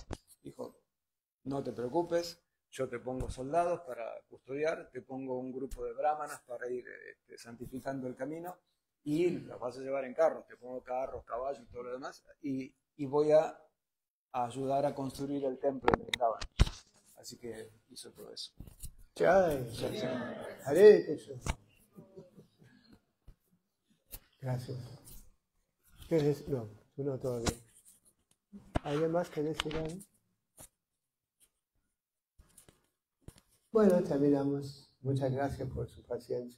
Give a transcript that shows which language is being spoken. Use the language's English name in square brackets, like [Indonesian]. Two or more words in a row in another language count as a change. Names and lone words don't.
[Spanish] Dijo: no te preocupes, yo te pongo soldados para custodiar, te pongo un grupo de brahmanas para ir santificando el camino y los vas a llevar en carros, te pongo carros, caballos y todo lo demás y voy a ayudar a construir el templo en Vrindavan. Así que hizo todo eso. Jai. Hare Krishna. Gracias. ¿Quieres? No, tú no todavía. ¿Alguien más que decir algo? Bueno, terminamos. Muchas gracias por su paciencia.